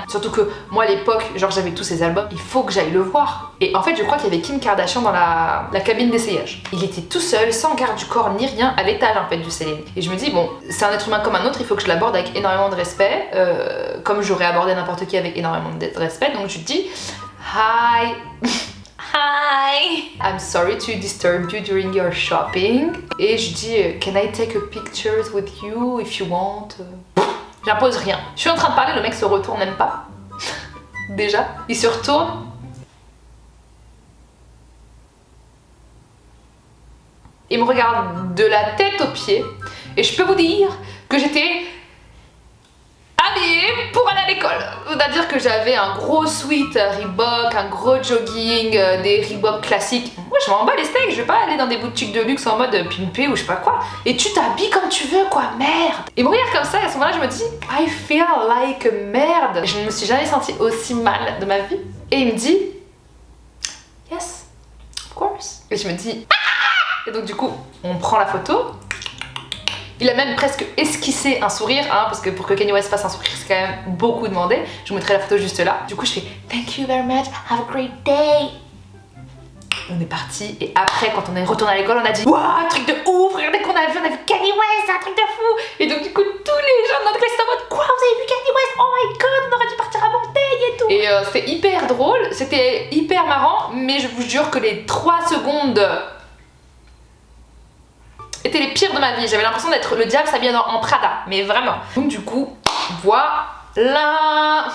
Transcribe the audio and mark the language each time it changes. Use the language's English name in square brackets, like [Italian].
[French] Surtout que moi à l'époque, genre j'avais tous ces albums, il faut que j'aille le voir. Et en fait je crois qu'il y avait Kim Kardashian dans la cabine d'essayage. Il était tout seul, sans garde du corps ni rien, à l'étage en fait du Céline. Et je me dis bon, c'est un être humain comme un autre, il faut que je l'aborde avec énormément de respect, comme j'aurais abordé n'importe qui avec énormément de respect. Donc je dis [English] hi. Hi! I'm sorry to disturb you during your shopping. [French] Et je dis, [English] can I take a picture with you if you want? [French] J'impose rien. Je suis en train de parler, le mec se retourne même pas. Déjà. Il se retourne. Il me regarde de la tête aux pieds. Et je peux vous dire que j'étais habillée pour aller à l'école. C'est-à-dire que j'avais un gros sweat Reebok, un gros jogging, des Reebok classiques. Moi je m'en bats les steaks, je vais pas aller dans des boutiques de luxe en mode pimpé ou je sais pas quoi. Et tu t'habilles comme tu veux quoi, merde. Et me regarde comme ça et à ce moment-là je me dis [English] I feel like a [French] merde. Je ne me suis jamais sentie aussi mal de ma vie. Et il me dit [English] yes, of course. [French] Et je me dis ah. Et donc du coup on prend la photo. Il a même presque esquissé un sourire, hein, parce que pour que Kanye West fasse un sourire, c'est quand même beaucoup demandé. Je vous mettrai la photo juste là. Du coup, je fais [English] thank you very much, have a great day. [French] On est parti et après, quand on est retourné à l'école, on a dit waouh, truc de ouf, regardez qu'on a vu Kanye West, c'est un truc de fou. Et donc, du coup, tous les gens de notre classe étaient en mode quoi, vous avez vu Kanye West? [English] Oh my god, [French] on aurait dû partir à Montaigne et tout. Et c'était hyper drôle, c'était hyper marrant, mais je vous jure que les 3 secondes étaient les pires de ma vie. J'avais l'impression d'être le diable s'habillé en Prada, mais vraiment. Donc du coup, on voit Voilà.